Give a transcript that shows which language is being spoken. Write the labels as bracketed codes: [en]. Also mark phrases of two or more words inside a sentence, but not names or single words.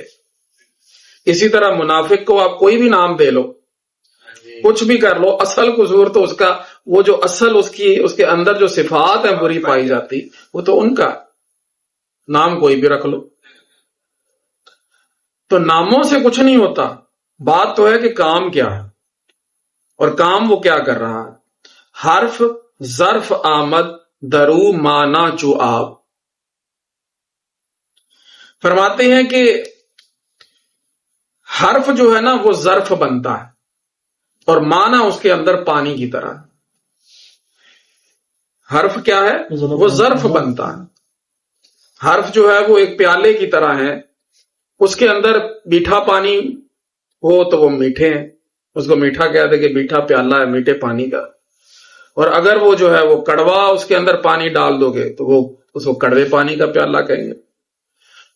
[ur] اسی طرح منافق کو آپ کوئی بھی نام دے لو، کچھ بھی کر لو، اصل قصور تو اس کا وہ جو اصل اس کے اندر جو صفات ہیں بری پائی جاتی وہ تو ان کا، نام کوئی بھی رکھ لو۔ تو ناموں سے کچھ نہیں ہوتا، بات تو ہے کہ کام کیا ہے، اور کام وہ کیا کر رہا ہے۔ [fa] حرف ظرف آمد درو مانا چو آب، [ur] فرماتے ہیں کہ حرف جو ہے نا وہ ظرف بنتا ہے اور معنی اس کے اندر پانی کی طرح۔ حرف کیا ہے؟ وہ ظرف بنتا ہے۔ حرف جو ہے وہ ایک پیالے کی طرح ہے، اس کے اندر میٹھا پانی ہو تو وہ میٹھے ہیں، اس کو میٹھا کہتے کہ میٹھا پیالہ ہے میٹھے پانی کا، اور اگر وہ جو ہے وہ کڑوا اس کے اندر پانی ڈال دو گے تو وہ اس کو کڑوے پانی کا پیالہ کہیں گے۔